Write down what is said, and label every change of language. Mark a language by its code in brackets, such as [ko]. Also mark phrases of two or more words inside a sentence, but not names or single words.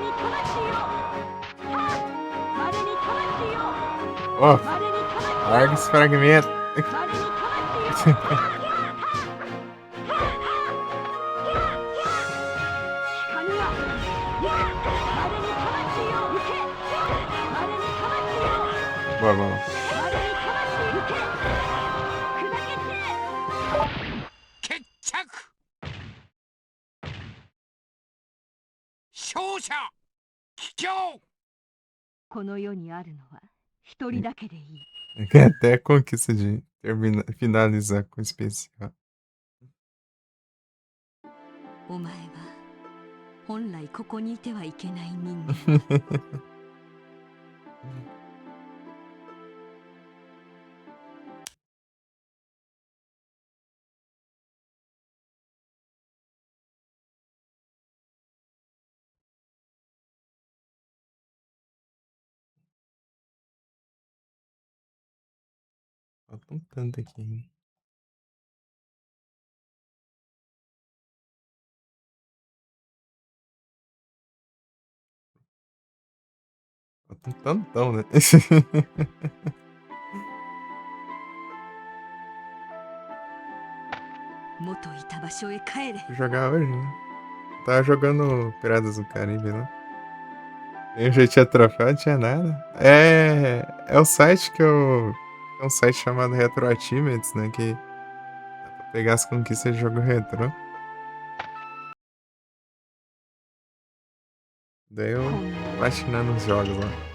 [pt] Ó, larga esse fragmento. Boa, boa. [ja] 決着勝者帰郷この世にあるのは一人だけでいい。 [pt] Tem até a conquista de finalizar com o especial. [ja] お前は本来ここにいてはいけない人間。 [pt] Falta um tanto aqui, hein? Falta um tantão, né? [ja] 元いた場所へ帰れ。 [pt] Vou jogar hoje, né? Tava jogando Piratas do Caribe lá. Eu já tinha troféu, não tinha nada. É o site que eu. É um site chamado Retro Achievements, né? Que dá pra pegar as conquistas de jogo retrô. Daí eu platinando os jogos lá.